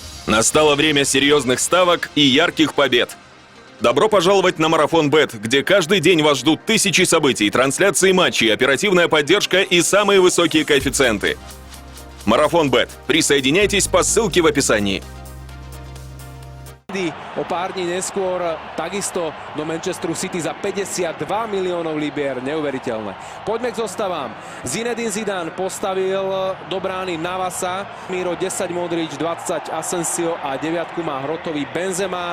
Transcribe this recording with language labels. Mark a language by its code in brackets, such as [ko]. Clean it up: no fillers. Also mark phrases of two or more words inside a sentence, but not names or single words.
[ru] Настало время серьезных ставок и ярких побед. Добро пожаловать на Марафон Бет, где каждый день вас ждут тысячи событий, трансляции матчей, оперативная поддержка и самые высокие коэффициенты. Марафон Бет. Присоединяйтесь по ссылке в описании. [sk] O pár dní neskôr takisto do Manchesteru City za 52 miliónov libier. Neuveriteľné. Poďme k zostavám. Zinedine Zidane postavil do brány Navasa, Miro 10 Modrič, 20 Asensio a 9 má hrotový Benzema.